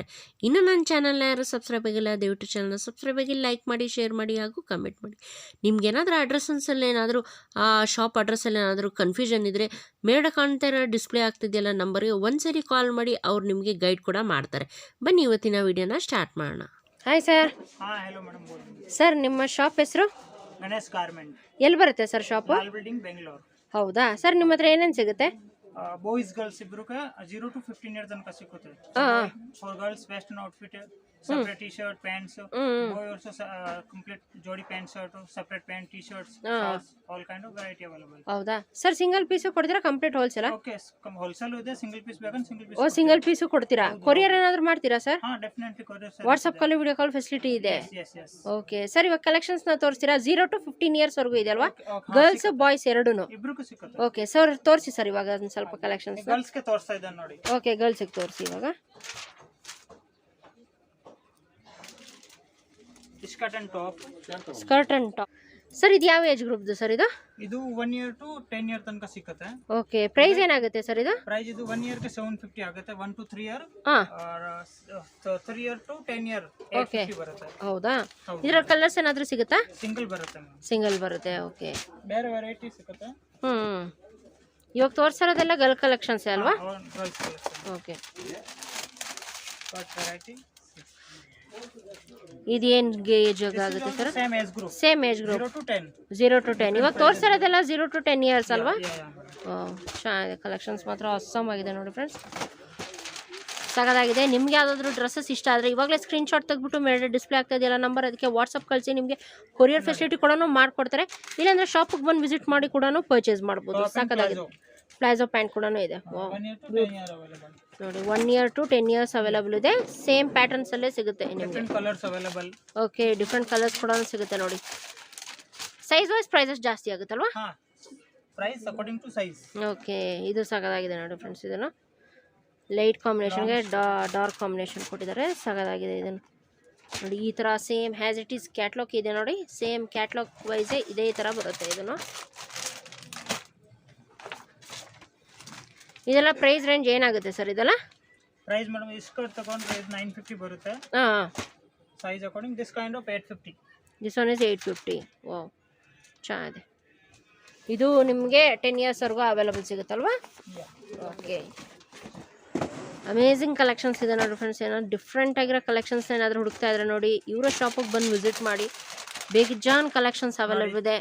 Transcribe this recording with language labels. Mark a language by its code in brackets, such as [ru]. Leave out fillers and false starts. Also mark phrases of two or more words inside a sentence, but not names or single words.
[kn] ಇನ್ನು ನನ್ನ ಚಾನಲ್ನ ಯಾರು ಸಬ್ಸ್ಕ್ರೈಬ್ ಆಗಿಲ್ಲ, ದಯವಿಟ್ಟು ಚಾನಲ್ನ ಸಬ್ಸ್ಕ್ರೈಬ್ ಆಗಿ ಲೈಕ್ ಮಾಡಿ, ಶೇರ್ ಮಾಡಿ ಹಾಗೂ ಕಮೆಂಟ್ ಮಾಡಿ. ನಿಮ್ಗೇನಾದರೂ ಅಡ್ರೆಸ್ಸಲ್ಲಿ ಏನಾದರೂ [en] shop address [kn] ಏನಾದರೂ ಕನ್ಫ್ಯೂಷನ್ ಇದ್ದರೆ ಮೇಲ್ಗಡೆ ಕಾಣ್ತಾ ಇರೋ ಡಿಸ್ಪ್ಲೇ ಆಗ್ತಿದೆಯಲ್ಲ ನಂಬರ್ಗೆ ಒಂದ್ಸರಿ ಕಾಲ್ ಮಾಡಿ, ಅವ್ರು ನಿಮಗೆ ಗೈಡ್ ಕೂಡ ಮಾಡ್ತಾರೆ. ಬನ್ನಿ ಇವತ್ತಿನ ವಿಡಿಯೋನ ಸ್ಟಾರ್ಟ್ ಮಾಡೋಣ. [en] hi sir. [hi] हेलो मैडम बोल रही हूँ [kn] ಸರ್, ನಿಮ್ಮ ಶಾಪ್ ಹೆಸರು गणेश गारमेंट ಎಲ್ಲಿ ಬರುತ್ತೆ ಸರ್ ಶಾಪು? लाल बिल्डिंग बेंगलोर ಹೌದಾ ಸರ್, ನಿಮ್ಮ ಹತ್ರ ಏನೇನು ಸಿಗುತ್ತೆ? [en] boys girls [kn] ಇಬ್ರೂಕಾ [en] 0 to 15 years [kn] ತನಕ ಸಿಗುತ್ತೆ. [en] for girls western outfit separate t-shirt pants, boy also complete jodi pant shirt, separate pant t-shirts, shorts, all kind of variety available. [kn] ಹೌದಾ ಸರ್, [en] single piece [kn] ಕೊಡ್ತೀರಾ [en] complete wholesale? [kn] ಓಕೆ, ಹೋಲ್ಸೇಲ್ ಇದೆ. [en] single piece [kn] ಬೇಕಂದ್ರೆ [en] single piece. [kn] ಓ, [en] single piece [kn] ಕೊಡ್ತೀರಾ? ಕೊರಿಯರ್ ಏನಾದರೂ ಮಾಡ್ತೀರಾ ಸರ್? [en] ಹಾ, definitely courier service. WhatsApp call, video call facility ಇದೆ. yes yes. okay sir, [kn] ಇವಾಗ ಕಲೆಕ್ಷನ್ಸ್ನ ತೋರಿಸ್ತೀರಾ? [en] 0 to 15 years [kn] ವರ್ಗೂ ಇದೆ ಅಲ್ವಾ? [en] girls boys [kn] ಎರಡೂನು? ಇಬ್ರಿಗೂ ಸಿಗುತ್ತೆ. [en] okay sir, [kn] ತೋರಿಸಿ ಸರ್ ಇವಾಗ ಒಂದು ಸ್ವಲ್ಪ ಕಲೆಕ್ಷನ್ಸ್. ಗರ್ಲ್ಸ್ ಗೆ ತೋರಿಸ್ತಾ ಇದ್ದಾನೆ ನೋಡಿ. ಓಕೆ, ಗರ್ಲ್ಸ್ಗೆ ತೋರಿಸಿ ಇವಾಗ. [en] skirt and top. skirt and top. [kn] ಸರ್, ಇದು ಯಾವ [en] age group [kn] ಸರ್ ಇದು? ಇದು [en] 1 year to 10 year [kn] ತನಕ ಸಿಗುತ್ತೆ. ಓಕೆ, ಪ್ರೈಸ್ ಏನಾಗುತ್ತೆ ಸರ್ ಇದು? ಪ್ರೈಸ್ ಇದು 1 year ಗೆ 750 ಆಗುತ್ತೆ. [en] 1 to 3 year, ಹಾಂ, 3 year to 10 year ಓಕೆ [kn] 850 ಬರುತ್ತೆ. ಹೌದಾ? ಇದರ ಕಲರ್ಸ್ ಏನಾದರೂ ಸಿಗುತ್ತಾ? ಸಿಂಗಲ್ ಬರುತ್ತೆ. ಸಿಂಗಲ್ ಬರುತ್ತೆ. ಓಕೆ, ಬೇರೆ ವೆರೈಟಿ ಸಿಗುತ್ತೆ. ಇವಾಗ ತೋರಿಸಿರೋದೆಲ್ಲ [en] girl collections [kn] ಅಲ್ವಾ? [en] girls collection. ಓಕೆ, but variety [kn] ಇದೇನು ಏಜ್ ಆಗುತ್ತೆ ಸರ್? [en] same age group. same age group 0 to 10. 0 to 10. [kn] ಇವಾಗ ತೋರಿಸಿರೋದೆಲ್ಲ [en] 0 to 10 years [kn] ಅಲ್ವಾ? [en] Yeah. [kn] ಚೆನ್ನಾಗಿದೆ, ಕಲೆಕ್ಷನ್ಸ್ ಮಾತ್ರ ಅಸ್ಸಾಮ್ ಆಗಿದೆ ನೋಡಿ ಫ್ರೆಂಡ್ಸ್, ಸಾಕಾಗಿದೆ. ನಿಮ್ಗೆ ಯಾವುದಾದ್ರೂ ಡ್ರೆಸ್ಸಸ್ ಇಷ್ಟ ಆದರೆ ಇವಾಗಲೇ ಸ್ಕ್ರೀನ್ಶಾಟ್ ತೆಗೆದ್ಬಿಟ್ಟು ಮೇಲೆ ಡಿಸ್ಪ್ಲೇ ಆಗ್ತಾ ಇದೆಯಲ್ಲ ನಂಬರ್, ಅದಕ್ಕೆ ವಾಟ್ಸಪ್ ಕಳಿಸಿ, ನಿಮಗೆ ಕೊರಿಯರ್ ಫೆಸಿಲಿಟಿ ಕೂಡ ಮಾಡಿಕೊಡ್ತಾರೆ. ಇಲ್ಲಾಂದರೆ ಶಾಪಿಗೆ ಬಂದು ವಿಸಿಟ್ ಮಾಡಿ ಕೂಡ ಪರ್ಚೇಸ್ ಮಾಡ್ಬೋದು. ಸಾಕಾಗಿದೆ. [en] palazzo pant [kn] ಕೂಡ ಇದೆ. [en] 1 year to 10 year ಅವೈಲೇಬಲ್ [kn] ನೋಡಿ. [en] 1 year to 10 years available [kn] ಇದೆ. [en] same patterns [kn] ಅಲ್ಲೇ ಸಿಗುತ್ತೆ ನಿಮಗೆ. [en] different colours available. [kn] ಓಕೆ, [en] different colours [kn] ಕೂಡ ಸಿಗುತ್ತೆ ನೋಡಿ. [en] size wise prices [kn] ಜಾಸ್ತಿ ಆಗುತ್ತಲ್ವಾ? [en] ಹಾ, price according to size. [kn] ಓಕೆ, ಇದು ಸಾಕಾಗಿದೆ ನೋಡಿ ಫ್ರೆಂಡ್ಸ್. ಇದನ್ನು [en] light combination dark combination [kn] ಕೊಟ್ಟಿದ್ದಾರೆ. ಸಾಕಾಗಿದೆ ಇದನ್ನು ನೋಡಿ. ಈ ಥರ [en] same as it is catalogue [kn] ಇದೆ ನೋಡಿ. [en] same catalogue wise [kn] ಇದೇ ಥರ ಬರುತ್ತೆ. ಇದೆಲ್ಲ [en] price range [kn] ಏನಾಗುತ್ತೆ ಸರ್ ಇದೆಲ್ಲ? [en] price madam, [kn] ಈ ಸ್ಕರ್ಟ್ ತಗೊಂಡ್ರೆ 950 ಬರುತ್ತೆ. ಹಾಂ, [en] size according this kind of 850. this one is 850. [kn] ವಾವ್, ಚೆನ್ನಾಗಿದೆ. ಇದು ನಿಮಗೆ 10 ಇಯರ್ಸ್ವರೆಗೂ ಅವೈಲಬಲ್ ಸಿಗುತ್ತಲ್ವಾ? ಓಕೆ, [en] amazing collections [kn] ಇದೆ ನೋಡಿ ಫ್ರೆಂಡ್ಸ್. ಏನಾದ್ರು ಡಿಫ್ರೆಂಟ್ ಆಗಿರೋ ಕಲೆಕ್ಷನ್ಸ್ ಏನಾದರೂ ಹುಡುಕ್ತಾ ಇದ್ರೆ ನೋಡಿ, ಇವರ ಶಾಪಿಗೆ ಬಂದು ವಿಸಿಟ್ ಮಾಡಿ. ಬೇಜಾನ್ [en] collections available [kn] ಇದೆ.